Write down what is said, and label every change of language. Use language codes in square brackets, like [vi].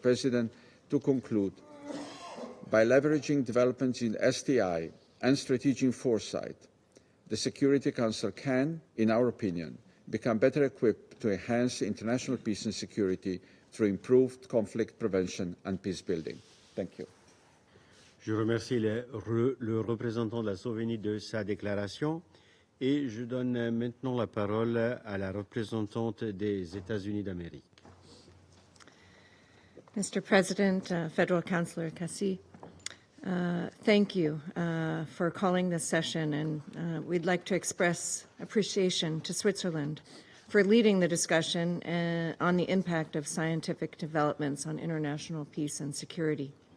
[en] President, to conclude, by leveraging developments in STI and strategic foresight, the Security Council can, in our opinion, become better equipped to enhance international peace and security through improved conflict prevention and peace building. Thank you. [fr] Je remercie le représentant de la Slovénie de sa déclaration et je donne maintenant la parole à la représentante des États-Unis d'Amérique. [en] Mr. President, Federal Councillor Cassis, thank you for calling this session, and we'd like to express appreciation to Switzerland for leading the discussion on the impact of scientific developments on international peace and security.